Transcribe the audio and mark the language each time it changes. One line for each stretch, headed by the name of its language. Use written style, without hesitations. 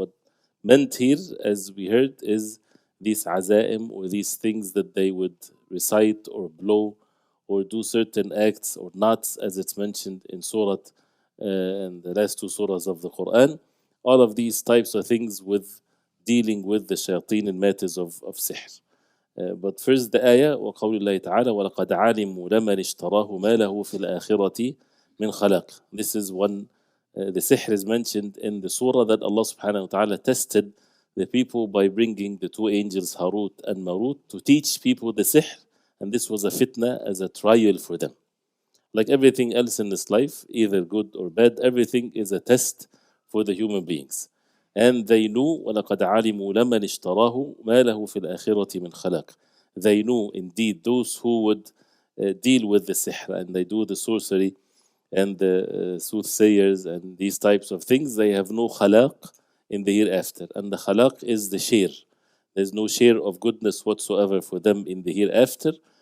English: What meant here, as we heard, is these azaim or these things that they would recite or blow or do certain acts or knots, as it's mentioned in Surah and the last two surahs of the Quran. All of these types of things with dealing with the shayateen and matters of sihr. But first the ayah,
Arabic: وقول الله تعالى وَلَقَدْ عَلِمُوا لَمَنِ اشْتَرَاهُ مَا لَهُ فِي الْآخِرَةِ مِنْ خَلَقٍ.
English: This is one, the sihr is mentioned in the surah that Allah subhanahu wa ta'ala tested the people by bringing the two angels Harut and Marut to teach people the sihr, and this was a fitna, as a trial for them. Like everything else in this life, either good or bad, everything is a test for the human beings. And they knew
Arabic: وَلَقَدْ عَلِمُوا لَمَنِ اشْتَرَاهُ مَا لَهُ فِي الْآخِرَةِ مِنْ خَلَقٍ.
English: They knew indeed those who would deal with the sihr and they do the sorcery and the soothsayers and these types of things, they have no khalaq in the hereafter. And the khalaq is the share. There's no share of goodness whatsoever for them in the hereafter.